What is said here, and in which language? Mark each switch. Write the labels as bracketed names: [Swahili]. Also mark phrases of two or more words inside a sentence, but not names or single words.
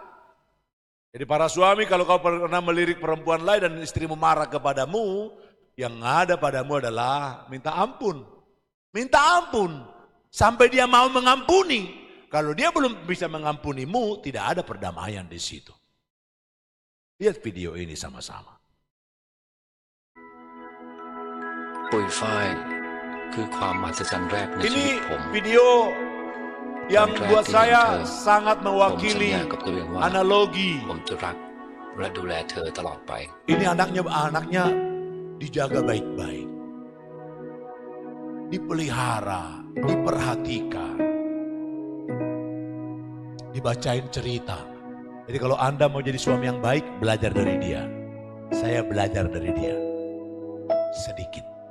[Indonesian] Jadi para suami kalau kau pernah melirik perempuan lain dan istrimu marah kepadamu, Yang ada padamu adalah minta ampun. Minta ampun. Sampai dia mau mengampuni. Kalau dia belum bisa mengampunimu, tidak ada perdamaian di situ. Lihat video ini sama-sama. [Thai] ปุยฝ้ายคือความมหัศจรรย์แรกในชีวิ [Indonesian] Ini [Thai] ตผม [Indonesian] video yang buat saya sangat [Thai] ผมสัญ [Indonesian] mewakili [Thai] ญากับตัวเองว่า [Indonesian] analogi. [Thai] ผมจะรักและดูแลเธอตลอดไป [Indonesian] Ini anaknya dijaga baik-baik. Dipelihara, diperhatikan. Dibacain cerita. Jadi kalau Anda mau jadi suami yang baik, belajar dari dia. Saya belajar dari dia. Sedikit.